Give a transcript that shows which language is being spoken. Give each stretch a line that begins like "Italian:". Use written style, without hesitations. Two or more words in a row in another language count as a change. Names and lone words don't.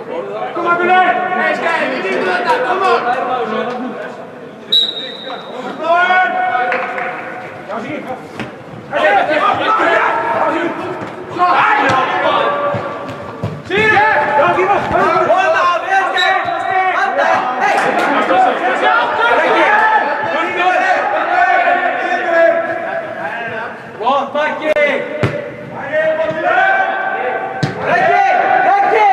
Dutch: Kom maar, Gullit! Hey, kijk, we doen het, kom op! Ja, zie je. Zie je? Ja, zie
Swedish: Bra, Mackie! Räcker!